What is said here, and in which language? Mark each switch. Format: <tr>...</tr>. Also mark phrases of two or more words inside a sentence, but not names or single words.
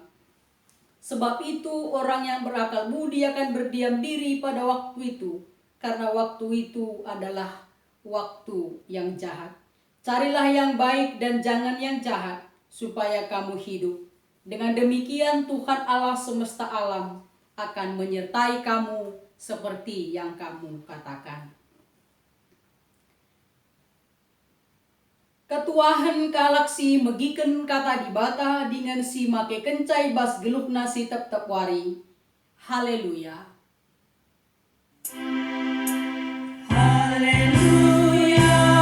<id>Sebab itu orang yang berakal budi akan berdiam diri pada waktu itu, karena waktu itu adalah waktu yang jahat. Carilah yang baik dan jangan yang jahat, supaya kamu hidup. Dengan demikian Tuhan Allah semesta alam akan menyertai kamu seperti yang kamu katakan.</id> <btx>Ketuahan kalak si megiken kata di bata dengan si make kencai bas gelukna si tep-tep wari.</btx> <id>Haleluya. Haleluya.</id>